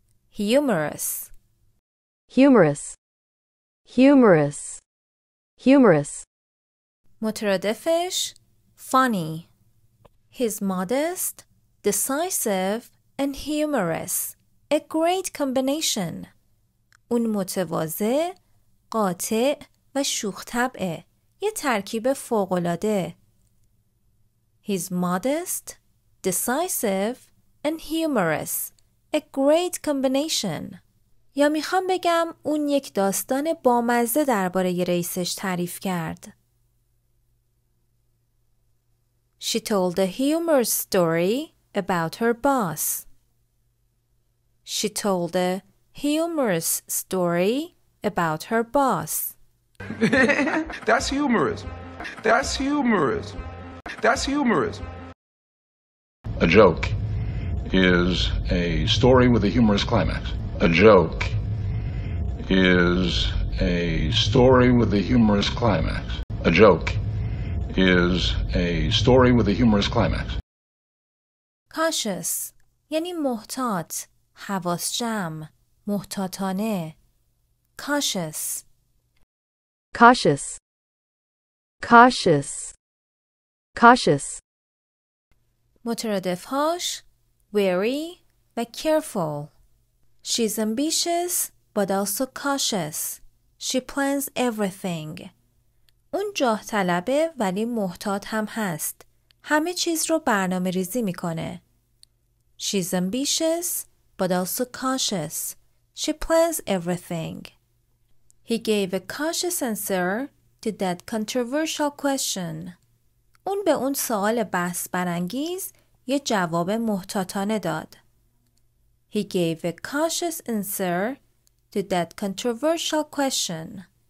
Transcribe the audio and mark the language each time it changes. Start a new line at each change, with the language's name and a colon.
English: Humorous. humorous, humorous, humorous.
Persian: مترادفش
English: funny. He's modest, decisive and humorous. A great combination.
Persian: اون متواضع، قاطع و شوخ‌طبعه. یه ترکیب فوق‌العاده.
English: He's modest, decisive and humorous. A great combination.
Persian: یا میخوام بگم اون یک داستان بامزه درباره رئیسش تعریف کرد.
English: She told a humorous story about her boss. She told a humorous story about her boss. That's humorous. That's humorous. That's humorous. A joke is a story with a humorous climax. A joke is a story with a humorous climax. A joke is a story with a humorous climax.
Persian: Cautious یعنی محتاط، حواس جمع، محتاطانه.
English: Cautious. cautious, cautious, cautious.
Persian: مترادفهاش wary و careful.
English: She's ambitious but also cautious. She plans everything.
Persian: اون جاه طلبه ولی محتاط هم هست. همه چیز رو برنامه ریزی میکنه.
English: She's ambitious but also cautious. She plans everything. He gave a cautious answer to that controversial question.
Persian: اون به اون سوال بحث برانگیز یه جواب محتاطانه داد.
English: He gave a cautious answer to that controversial question.